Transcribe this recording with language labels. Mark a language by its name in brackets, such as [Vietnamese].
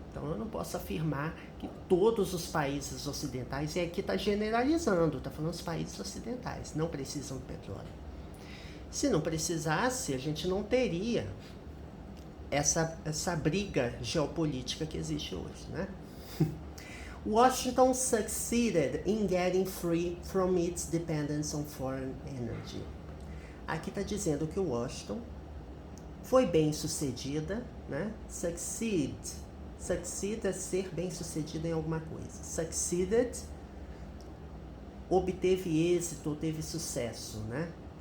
[Portuguese] Então eu não posso afirmar que todos os países ocidentais, e aqui está generalizando, está falando os países ocidentais, não precisam do petróleo. Se não precisasse, a gente não teria essa briga geopolítica que existe hoje, né? [English] Washington succeeded in getting free from its dependence on foreign energy. [Portuguese] Aqui está dizendo que o Washington foi bem sucedida, né? Succeed é ser bem sucedido em alguma coisa. Succeeded, obteve êxito, teve sucesso, né?